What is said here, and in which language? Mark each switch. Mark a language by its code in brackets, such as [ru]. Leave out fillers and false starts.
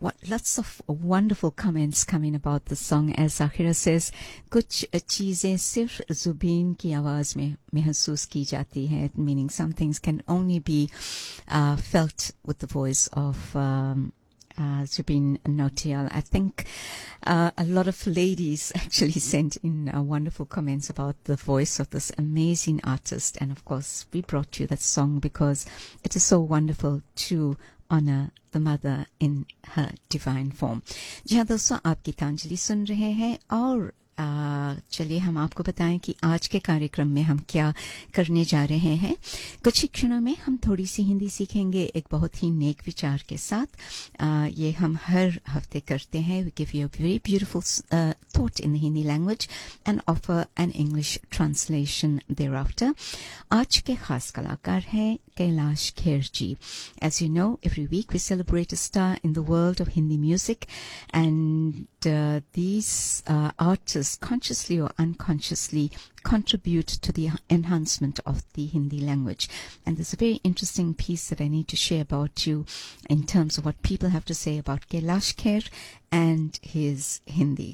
[en] Lots of wonderful comments coming about the song. As Akhir says, [hi] कुछ चीजें सिर्फ जुबिन की आवाज में महसूस की जाती है. [en] Meaning some things can only be felt with the voice of Zubin Nautiyal. I think a lot of ladies actually sent in wonderful comments about the voice of this amazing artist. And of course, we brought you that song because it is so wonderful to honor the mother in her divine form. [hi] Jiha dosto, aap Geetanjali sun rahe hain. Aur चलिए हम आपको बताएं कि आज के कार्यक्रम में हम क्या करने जा रहे हैं. कुछ ही क्षणों में हम थोड़ी सी हिंदी सीखेंगे एक बहुत ही नेक विचार के साथ. ये हम हर हफ्ते करते हैं. [en] We give you a very beautiful thought in the Hindi language and offer an English translation thereafter. [hi] आज के खास कलाकार हैं कैलाश खेर जी. [en] As you know, every week we celebrate a star in the world of Hindi music. And these art consciously or unconsciously contribute to the enhancement of the Hindi language. And there's a very interesting piece that I need to share about you in terms of what people have to say about Kailash Kher and his Hindi.